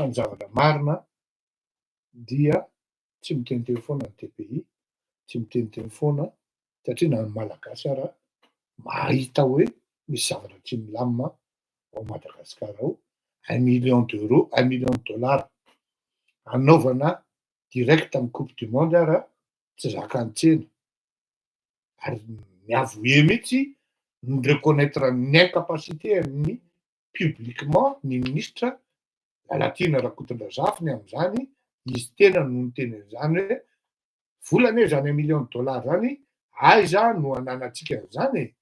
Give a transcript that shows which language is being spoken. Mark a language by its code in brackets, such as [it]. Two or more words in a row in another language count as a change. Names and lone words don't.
[mg] ny zavatra marina dia tsy miteniteny foana ny TPI tsy miteniteny foana satria na ny malagasy ara mahita hoe misy zavatra tsy milamina ao Madagasikara ao [fr] 1 million d'euros 1 million de dollars [mg] anaovana direct amin'ny [fr] coupe du monde [mg] ara tsy zakan-tsena ary miavoe mihitsy ny reconnaître ny incapacité amin'ny publiquement ny ministre Lalatiana Rakotondrazafy am'izany izy tena no niteny an'izany hoe volany hoe zany [fr] 1 million de dollars [mg] zany aiza no ananantsika an'izany